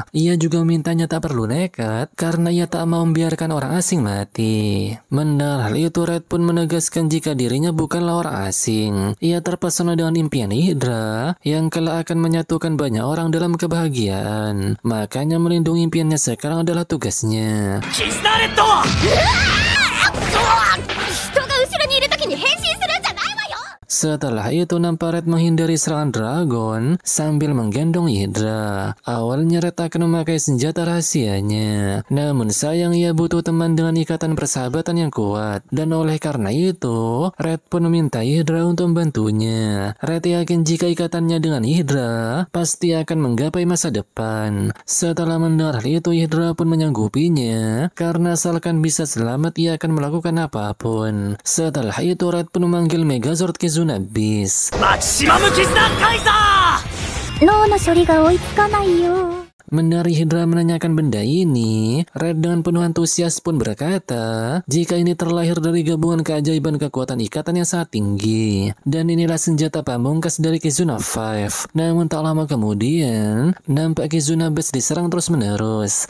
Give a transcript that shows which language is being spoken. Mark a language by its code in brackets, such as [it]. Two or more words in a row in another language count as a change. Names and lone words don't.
[id] Ia juga memintanya tak perlu nekat karena ia tak mau membiarkan orang asing mati. Mendengar hal itu, Red pun menegaskan jika dirinya bukanlah orang asing. Ia terpesona dengan impian Yhedra yang kelak akan menyatukan banyak orang dalam kebahagiaan. Makanya melindungi impiannya sekarang adalah tugasnya. [ja] 人が後ろにいる時に変身するんじゃないわよ。 [id] Setelah itu nampak Red menghindari serangan dragon sambil menggendong Yhedra. Awalnya Red akan memakai senjata rahasianya. Namun sayang ia butuh teman dengan ikatan persahabatan yang kuat. Dan oleh karena itu, Red pun meminta Yhedra untuk membantunya. Red yakin jika ikatannya dengan Yhedra pasti akan menggapai masa depan. Setelah mendengar hal itu, Yhedra pun menyanggupinya. Karena asalkan bisa selamat, ia akan melakukan apapun. Setelah itu, Red pun memanggil Megazord Kizuna Beast. [ja] マキシマム絆カイザー脳の処理が追いつかないよ。 [id] Mendengar Yhedra menanyakan benda ini, Red dengan penuh antusias pun berkata jika ini terlahir dari gabungan keajaiban kekuatan ikatan yang sangat tinggi. Dan inilah senjata pamungkas dari Kizuna 5. Namun tak lama kemudian, nampak Kizuna Beast diserang terus menerus.